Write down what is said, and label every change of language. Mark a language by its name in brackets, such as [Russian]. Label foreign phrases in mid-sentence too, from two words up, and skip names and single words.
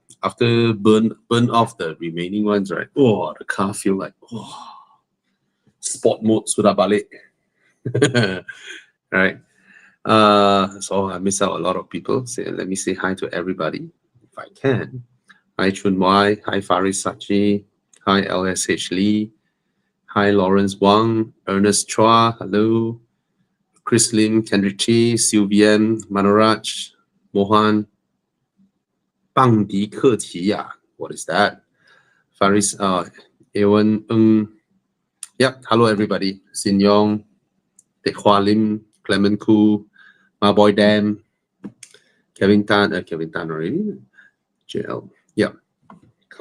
[English] After burn off the remaining ones, right? Oh, the car feel like, sport mode [Malay] sudah balik. [English] Right? So I miss out a lot of people. Let me say hi to everybody, if I can. Hi Chun Wai, hi Faris Sachi, hi LSH Lee, hi Lawrence Wang, Ernest Chua, hello, Chris Lim, Kendrick Chi, Sylvian, Manoraj, Mohan, Bang Di Ke Qi. What is that? Faris, Ewan, yep, hello everybody. Sin Yong, Teck Hua Lim, Clement Koo, My Boy Dam, Kevin Tan already. JL, yep.